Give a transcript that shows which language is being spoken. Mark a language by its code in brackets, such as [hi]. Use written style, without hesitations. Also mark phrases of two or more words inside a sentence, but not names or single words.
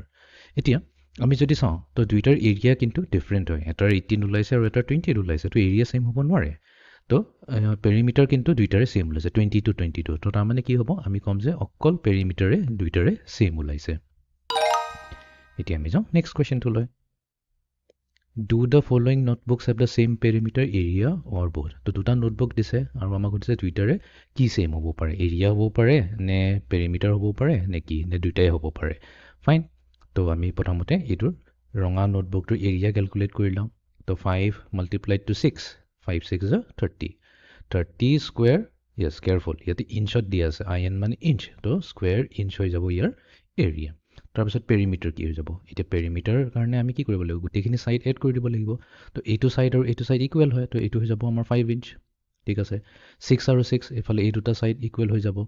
[as] এতিয়া আমি যদি চাওঁ তো দুইটাৰ এৰিয়া কিন্তু ডিফাৰেণ্ট হয়, এটাৰ 18 ওলাইছে আৰু এটাৰ 20 ওলাইছে, তো এৰিয়া সেম হ'ব নোৱাৰে। তো পেৰিমিটাৰ কিন্তু দুইটাৰে সেম ওলাইছে 22 22। তো তাৰমানে কি হ'ব, আমি ক'ম যে অকল পেৰিমিটাৰে দুইটাৰে সেম ওলাইছে। এতিয়া আমি যাওঁ নেক্সট কুৱেশ্যনটোলৈ। [en] Do the following notebooks have the same perimeter, area or both? [as] তো দুটা নোটবুক দিছে আৰু আমাক কৈছে দুইটাৰে কি সেম হ'ব পাৰে, এৰিয়া হ'ব পাৰে নে পেৰিমিটাৰ হ'ব পাৰে নে কি, নে দুইটাই হ'ব পাৰে। ফাইন, তো আমি প্ৰথমতে এইটোৰ ৰঙা নোটবুকটোৰ এৰিয়া ক্যালকুলেট কৰি লওঁ। তো [en] 5 multiplied to 6, 5 6 is 30, [as] 30 স্কোয়াৰ, [en] yes careful, [as] ইয়াতে ইঞ্চত দিয়া আছে, আই এন মানে ইঞ্চ, তো [en] square inch [as] হৈ যাব ইয়াৰ এৰিয়া। তাৰপিছত পেৰিমিটাৰ কি হৈ যাব, এতিয়া পেৰিমিটাৰ কাৰণে আমি কি কৰিব লাগিব, গোটেইখিনি সাইড এড কৰি দিব লাগিব। তো এইটো সাইড আৰু এইটো সাইড ইকুৱেল হয়, তো এইটো হৈ যাব আমাৰ 5 ইঞ্চ। ঠিক আছে, 6 আৰু 6 এফালে এই দুটা সাইড ইকুৱেল হৈ যাব।